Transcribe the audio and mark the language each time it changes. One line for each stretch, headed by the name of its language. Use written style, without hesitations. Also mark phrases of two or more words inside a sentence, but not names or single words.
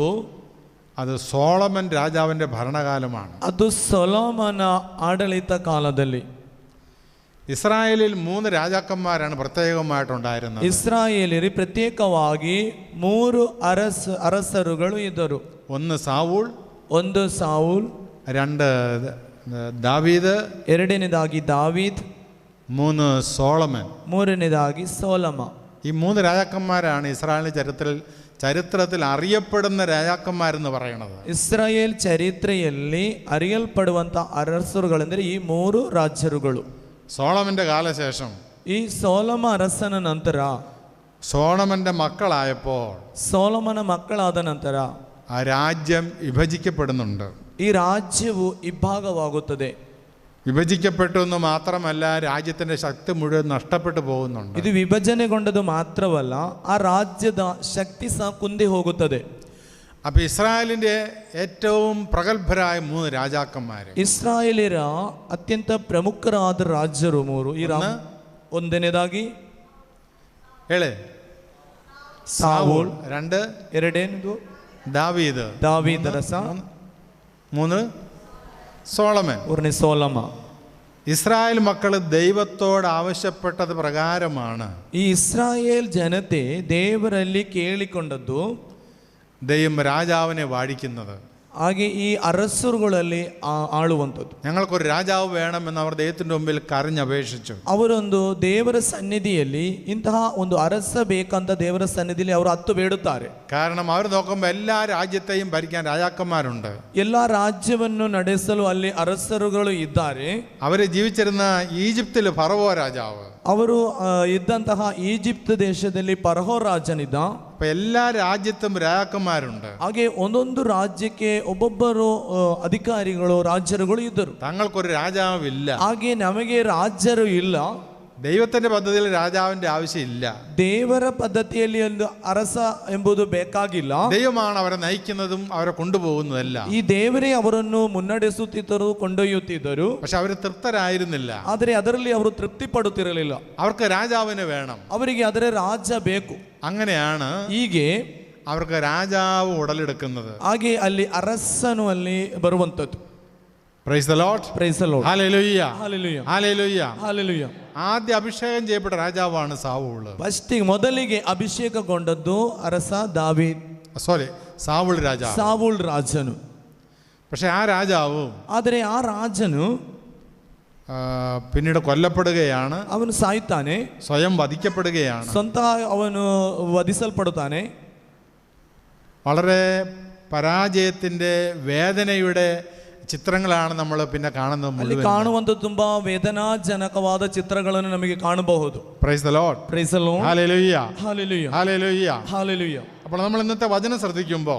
Malayalam: അത് സോളമൻ രാജാവിൻ്റെ ഭരണകാലമാണ്.
Kannada: ಅದು ಸೊಲೊಮನ ಆಡಳಿತ ಕಾಲದಲ್ಲಿ.
Malayalam: ഇസ്രായേലിൽ 3 രാജാക്കന്മാരാണ് പ്രത്യേകമായിട്ടുണ്ടായിരുന്നത്.
Kannada: ಇಸ್ರಾಯೇಲರಿ ಪ್ರತ್ಯೇಕವಾಗಿ 3 ಅರಸರುಗಳು ಇದ್ದರು.
Malayalam: ഒന്ന് സാവൂൾ,
Kannada: ಒಂದು ಸಾವುಲ್,
Malayalam: 2 ദാവീദ്,
Kannada: ಎರಡನೇದಾಗಿ ದಾವೀದ್,
Malayalam: 3 സോളമൻ.
Kannada: ಮೂರನೇದಾಗಿ ಸೊಲೊಮ.
Malayalam: ഈ 3 രാജാക്കന്മാരാണ് ഇസ്രായേലിൻ്റെ ചരിത്രത്തിൽ അറിയപ്പെടുന്ന രാജാക്കന്മാരെന്ന് പറയുന്നത്.
Kannada: ಇಸ್ರಾಯೇಲ್ ಚರಿತ್ರೆಯಲ್ಲಿ ಅರಿಯಲ್ಪಡುವಂಥ ಅರಸರುಗಳೆಂದರೆ ಈ 3 ರಾಜರುಗಳು.
Malayalam: സോളമൻ്റെ കാലശേഷം
Kannada: ಈ ಸೊಲೊಮ ಅರಸನ ನಂತರ
Malayalam: സോളമൻ്റെ മക്കളായപ്പോൾ
Kannada: ಸೊಲೊಮನ ಮಕ್ಕಳಾದ ನಂತರ
Malayalam: ആ രാജ്യം വിഭജിക്കപ്പെടുന്നുണ്ട്.
Kannada: ಈ ರಾಜ್ಯವು ಇಬ್ಬಾಗವಾಗುತ್ತದೆ.
Malayalam: വിഭജിക്കപ്പെട്ടു എന്ന് മാത്രമല്ല, രാജ്യത്തിൻ്റെ ശക്തി മുഴുവൻ നഷ്ടപ്പെട്ടു പോകുന്നുണ്ട്.
Kannada: ಇದು ವಿಭಜನೆಗೊಂಡದು ಮಾತ್ರವಲ್ಲ, ಆ ರಾಜ್ಯದ ಶಕ್ತಿ ಸಹ ಕುಂದಿ ಹೋಗುತ್ತದೆ.
Malayalam: അപ്പോൾ ഇസ്രായേലിൻ്റെ ഏറ്റവും പ്രഗത്ഭരായ 3 രാജാക്കന്മാർ,
Kannada: ಇಸ್ರಾಯೇಲಿರ ಅತ್ಯಂತ ಪ್ರಮುಖರಾದ ರಾಜರು 3. ಒಂದನೇದಾಗಿ ಸಾವೂಲ್, 2 ಎರಡನೇದು
Malayalam: ദാവീദ്,
Kannada: ದಾವೀದ ಅರಸ,
Malayalam: 3 സോളമൻ.
Kannada: 3ನೇ ಸೊಲೊಮ.
Malayalam: ഇസ്രായേൽ മക്കൾ ദൈവത്തോട് ആവശ്യപ്പെട്ടത് പ്രകാരമാണ്
Kannada: ಈ ಇಸ್ರಾಯೇಲ್ ಜನತೆ ದೇವರಲ್ಲಿ ಕೇಳಿಕೊಂಡದ್ದು,
Malayalam: ദൈവം രാജാവിനെ വാഴിക്കുന്നത്.
Kannada: ಹಾಗೆ ಈ ಅರಸರುಗಳಲ್ಲಿ ಆಳುವಂಥದ್ದು.
Malayalam: ഞങ്ങൾക്കൊരു രാജാവ് വേണമെന്ന് അവർ ദൈവത്തിൻ്റെ മുമ്പിൽ കരഞ്ഞപേക്ഷിച്ചു.
Kannada: ಅವರೊಂದು ದೇವರ ಸನ್ನಿಧಿಯಲ್ಲಿ ಇಂತಹ ಒಂದು ಅರಸ ಬೇಕಂತ ದೇವರ ಸನ್ನಿಧಿಯಲ್ಲಿ ಅವರು ಹತ್ತು ಬೇಡುತ್ತಾರೆ.
Malayalam: കാരണം അവർ നോക്കുമ്പോൾ എല്ലാ രാജ്യത്തെയും ഭരിക്കാൻ രാജാക്കന്മാരുണ്ട്.
Kannada: ಎಲ್ಲ ರಾಜ್ಯವನ್ನು ನಡೆಸಲು ಅಲ್ಲಿ ಅರಸರುಗಳು ಇದ್ದಾರೆ.
Malayalam: അവർ ജീവിച്ചിരുന്ന ഈജിപ്തിൽ ഫറവോ രാജാവ്,
Kannada: ಅವರು ಇದ್ದಂತಹ ಈಜಿಪ್ಟ್ ದೇಶದಲ್ಲಿ ಫರೋಹ ರಾಜನಿದ್ದ.
Malayalam: അപ്പൊ എല്ലാ രാജ്യത്തും രാജാക്കന്മാരുണ്ട്.
Kannada: ಹಾಗೆ ಒಂದೊಂದು ರಾಜ್ಯಕ್ಕೆ ಒಬ್ಬೊಬ್ಬರು ಅಧಿಕಾರಿಗಳು ರಾಜರುಗಳು ಇದ್ದರು.
Malayalam: തങ്ങൾക്കൊരു രാജാവില്ല.
Kannada: ಹಾಗೆ ನಮಗೆ ರಾಜರು ಇಲ್ಲ.
Malayalam: ദൈവത്തിന്റെ പദ്ധതിയിൽ രാജാവിന്റെ ആവശ്യമില്ല.
Kannada: ದೇವರ ಪದ್ಧತಿಯಲ್ಲಿ ಒಂದು ಅರಸ ಎಂಬುದು ಬೇಕಾಗಿಲ್ಲ.
Malayalam: ദൈവമാണ് അവരെ നയിക്കുന്നതും അവരെ കൊണ്ടുപോകുന്നതെല്ലാം.
Kannada: ಈ ದೇವರೇ ಅವರನ್ನು ಮುನ್ನಡೆಸುತ್ತಿದ್ದರು, ಕೊಂಡೊಯ್ಯುತ್ತಿದ್ದರು.
Malayalam: പക്ഷെ അവർ തൃപ്തരായിരുന്നില്ല.
Kannada: ಆದರೆ ಅದರಲ್ಲಿ ಅವರು ತೃಪ್ತಿ ಪಡುತ್ತಿರಲಿಲ್ಲ.
Malayalam: അവർക്ക് രാജാവിനെ വേണം.
Kannada: ಅವರಿಗೆ ಅದರ ರಾಜ ಬೇಕು.
Malayalam: അങ്ങനെയാണ്
Kannada: ಹೀಗೆ
Malayalam: അവർക്ക് രാജാവ് ഉടലെടുക്കുന്നത്.
Kannada: ಹಾಗೆ ಅಲ್ಲಿ ಅರಸನು ಅಲ್ಲಿ ಬರುವಂತದ್ದು.
English: Praise the Lord. Praise the Lord.
Malayalam: ഹല്ലേലൂയ.
Kannada: ಹಲ್ಲೆಲೂಯಾ.
Malayalam: ഹല്ലേലൂയ.
Kannada: ಹಲ್ಲೆಲೂಯಾ.
Malayalam: ആദ്യ അഭിഷേകം ചെയ്യപ്പെട്ട രാജാവാണ് സാവൂൾ.
Kannada: ಮೊದಲಿಗೆ ಅಭಿಷೇಕಗೊಂಡದ್ದು ಅರಸ ದಾವೀದ್.
Malayalam: സാവൂൾ രാജാവ്.
Kannada: ಸಾವೂಲ್ ರಾಜನು.
Malayalam: പക്ഷെ ആ രാജാവും
Kannada: ಆದರೆ ಆ ರಾಜನು
Malayalam: പിന്നീട് കൊല്ലപ്പെടുകയാണ്.
Kannada: ಅವನು ಸಾಯ್ತಾನೆ.
Malayalam: സ്വയം വധിക്കപ്പെടുകയാണ്.
Kannada: ಸ್ವಂತ ಅವನು ವಧಿಸಲ್ಪಡುತ್ತಾನೆ.
Malayalam: വളരെ പരാജയത്തിൻ്റെ വേദനയുടെ ചിത്രങ്ങളാണ് നമ്മൾ പിന്നെ കാണുന്നത്.
Kannada: ಅಲ್ಲಿ ಕಾಣುವಂತ ತುಂಬಾ ವೇದನಾಜನಕವಾದ ಚಿತ್ರಗಳನ್ನು ನಮಗೆ ಕಾಣಬಹುದು.
English: Praise the Lord. Praise the Lord.
Malayalam: ഹല്ലേലൂയ.
Kannada: ಹಲ್ಲೆಲೂಯಾ.
Malayalam: ഹല്ലേലൂയ.
Kannada: ಹಲ್ಲೆಲೂಯಾ.
Malayalam: അപ്പോൾ നമ്മൾ ഇന്നത്തെ വചനം ശ്രദ്ധിക്കുമ്പോൾ